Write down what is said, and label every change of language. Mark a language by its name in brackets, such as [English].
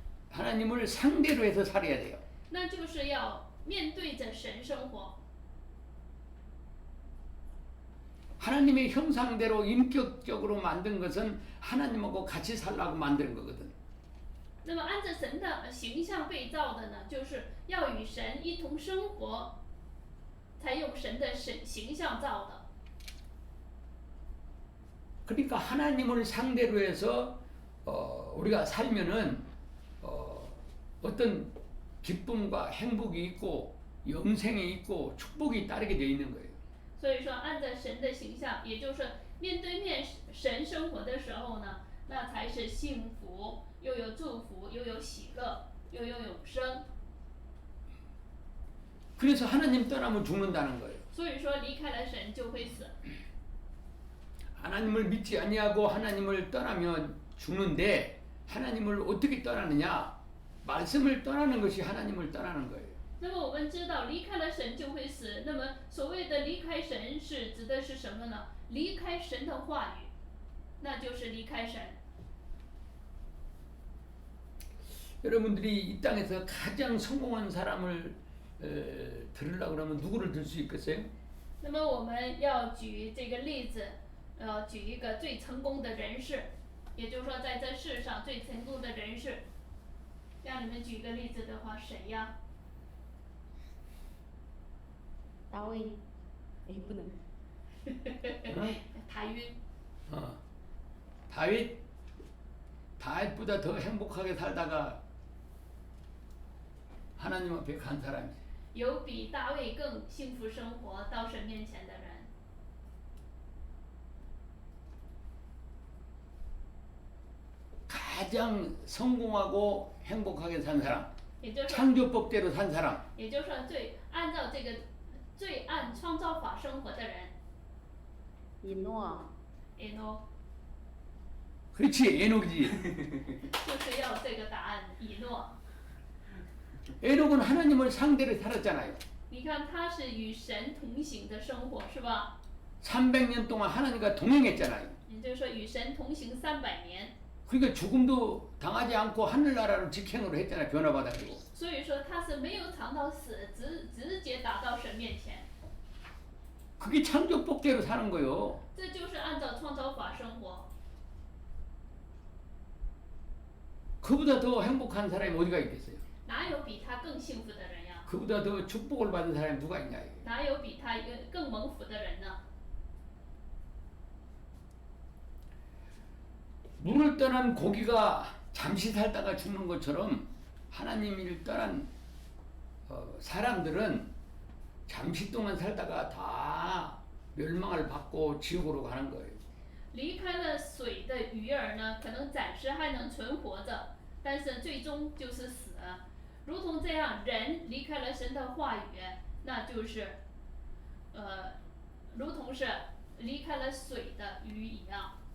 [Korean] 하나님을 상대로 해서 살아야 돼요. [Chinese] 那就是要面对着神生活。 [Korean] 하나님의 형상대로 인격적으로 만든 것은 하나님하고 같이 살라고 만든 거거든. [Chinese] 那么按照神的形象被造的呢，就是要与神一同生活，才用神的形象造的。 [Korean] 그러니까 하나님을 상대로 해서 우리가 살면은 어떤 기쁨과 행복이 있고 영생이 있고 축복이 따르게 되어 있는 거예요. [Chinese] 所以说，按照神的形象，也就是面对面神生活的时候呢，那才是幸福，又有祝福，又有喜乐，又有永生。 [Korean] 그래서 하나님 떠나면 죽는다는 거예요. [Chinese] 所以说，离开了神就会死。 [Korean] 하나님을 믿지 아니하고 하나님을 떠나면 죽는데 하나님을 어떻게 떠나느냐? 말씀을 떠나는 것이 하나님을 떠나는 거예요. [Chinese] 那么我们知道，离开了神就会死。那么所谓的离开神是指的是什么呢？离开神的话语，那就是离开神。 [Korean] 여러분들이 이 땅에서 가장 성공한 사람을 들으려고 그러면 누구를 들 수 있겠어요? [Chinese] 那么我们要举这个例子，举一个最成功的人士，也就是说在这世上最成功的人士。让你们举个例子的话，谁呀？大卫，哎，不能， [Korean] 다윗 다윗보다 더 행복하게 살다가 하나님 앞에 간 사람이지. [Chinese] 有比大卫更幸福生活到神面前的人。 [Korean] 가장 성공하고 행복하게 산 사람, [Chinese] 也就是说， [Korean] 창조법대로 산 사람, [Chinese] 也就是说按照这个最按创造法生活的人，以诺， [Korean] 에노 그렇지 에녹이지. [Chinese] 就是要这个答案，以诺。 [Korean] 에녹은 하나님을 상대로 살았잖아요. [Chinese] 你看他是与神同行的生活，是吧？ [Korean] 300년 동안 하나님과 동행했잖아요. [Chinese] 也就是说与神同行300年， [Korean] 그러니까 죽음도 당하지 않고 하늘나라로 직행으로 했잖아요. 변화받아가지고. [Chinese] 所以说他是没有尝到死，直接达到神面前。 [Korean] 그게 창조법대로 사는 거요. [Chinese] 这就是按照创造法生活。 [Korean] 그보다 더 행복한 사람이 어디가 있겠어요? [Chinese] 哪有比他更幸福的人呀？ [Korean] 그보다 더 축복을 받은 사람이 누가 있냐 이게. [Chinese] 哪有比他更蒙福的人呢？ [Korean] 물을 떠난 고기가 잠시 살다가 죽는 것처럼 하나님을 떠난 사람들은 잠시 동안 살다가 다 멸망을 받고 지옥으로 가는 거예요. [Chinese] 离开了水的鱼儿呢，可能暂时还能存活着，但是最终就是死。如同这样，人离开了神的话语，那就是，如同是离开了水的鱼一样。